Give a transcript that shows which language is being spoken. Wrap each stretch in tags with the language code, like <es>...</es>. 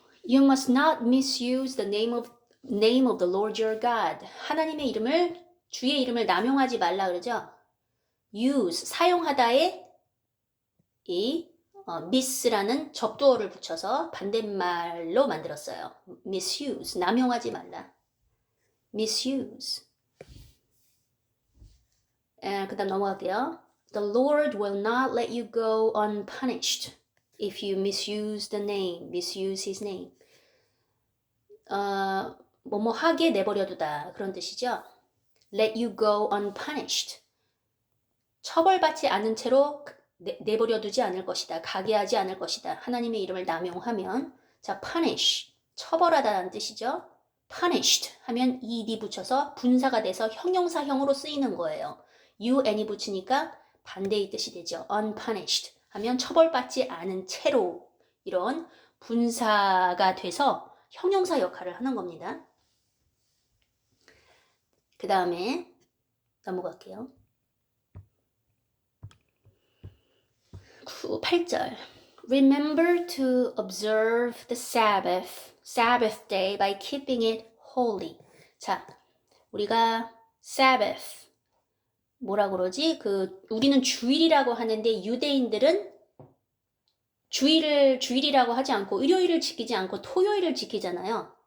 <en>You must not misuse the name of the Lord your God.</en> <ko>하나님의 이름을, 주의 이름을 남용하지 말라 그러죠? use, 사용하다에 이 miss라는 접두어를 붙여서 반대말로 만들었어요. misuse, 남용하지 말라. misuse. 그 다음 넘어갈게요.</ko> <en>The Lord will not let you go unpunished if you misuse the name, misuse his name.</en> <ko>뭐뭐 하게 내버려두다 그런 뜻이죠.</ko> <en>Let you go unpunished.</en> <ko>처벌받지 않은 채로 내버려두지 않을 것이다. 가게 하지 않을 것이다. 하나님의 이름을 남용하면 자, punish, 처벌하다는 뜻이죠. punished 하면 ed 붙여서 분사가 돼서 형용사형으로 쓰이는 거예요. un이 붙이니까 반대의 뜻이 되죠. unpunished 하면 처벌받지 않은 채로 이런 분사가 돼서 형용사 역할을 하는 겁니다. 그 다음에 넘어갈게요.</ko> <en>8절 Remember to observe the Sabbath day by keeping it holy.</en> <ko>자, 우리가 Sabbath 뭐라 그러지? 우리는 주일이라고 하는데 유대인들은 주일이라고 하지 않고 일요일을 지키지 않고 토요일을 지키잖아요.</ko>